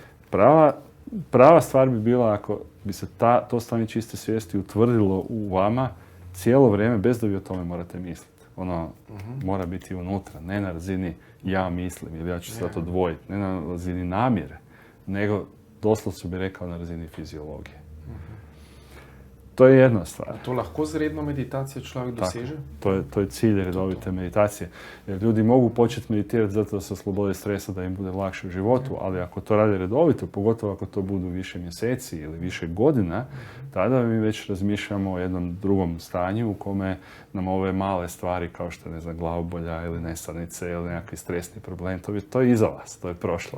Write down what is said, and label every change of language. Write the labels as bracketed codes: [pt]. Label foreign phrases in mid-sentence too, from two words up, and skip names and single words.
[hr] Prava stvar bi bila ako bi se to stanje čiste svijesti utvrdilo u vama cijelo vrijeme, bez da vi o tome morate misliti. Ono mora biti unutra, ne na razini ja mislim, ili ja ću sad odvojiti, ne na razini namjere, nego doslovce bi rekao na razini fiziologije. To je jedna stvar. [sl] A to lahko z redno meditacijo človek doseže? [hr] To je cilj redovite meditacije. Jer ljudi mogu početi meditirati zato da se oslobode stresa, da im bude lakše u životu, ali ako to rade redovito, pogotovo ako to budu više mjeseci ili više godina, tada mi već razmišljamo o jednom drugom stanju u kome nam ove male stvari kao što je, ne znam, glavobolja ili nesanice ili nekakvi stresni problem, to je iza vas, to je prošlo.